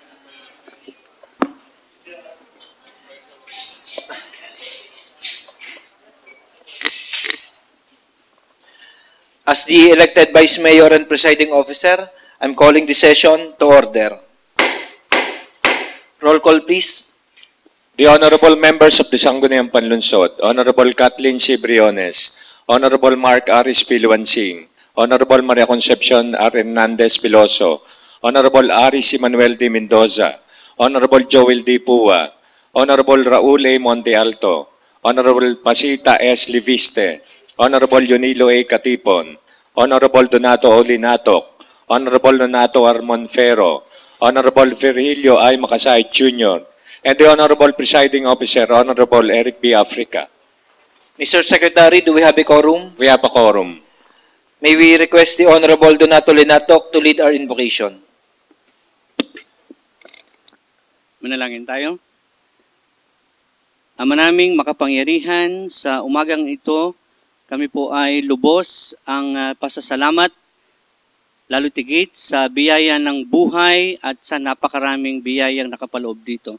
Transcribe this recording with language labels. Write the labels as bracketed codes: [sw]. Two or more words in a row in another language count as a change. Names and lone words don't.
[en] As the elected Vice Mayor and Presiding Officer, I'm calling the session to order. Roll call, please. The honorable members of the Sangguniang Panlunsod, Honorable Kathleen C. Briones, Honorable Mark Aris Piluansing, Honorable Maria Concepcion R. Hernandez Piloso, Honorable Aris Emmanuel D. Mendoza, Honorable Joel D. Pua, Honorable Raul A. Monte Alto, Honorable Pasita S. Liviste, Honorable Yunilo A. Katipon, Honorable Donato Olinatok, Honorable Donato Armonfero, Honorable Virgilio I. Makasay Jr., and the Honorable Presiding Officer, Honorable Eric B. Africa. Mr. Secretary, do we have a quorum? We have a quorum. May we request the Honorable Donato Linatok to lead our invocation. [tl] Manalangin tayo. Ama naming makapangyarihan, sa umagang ito, kami po ay lubos ang pasasalamat, lalo tigit sa biyaya ng buhay at sa napakaraming biyayang nakapaloob dito.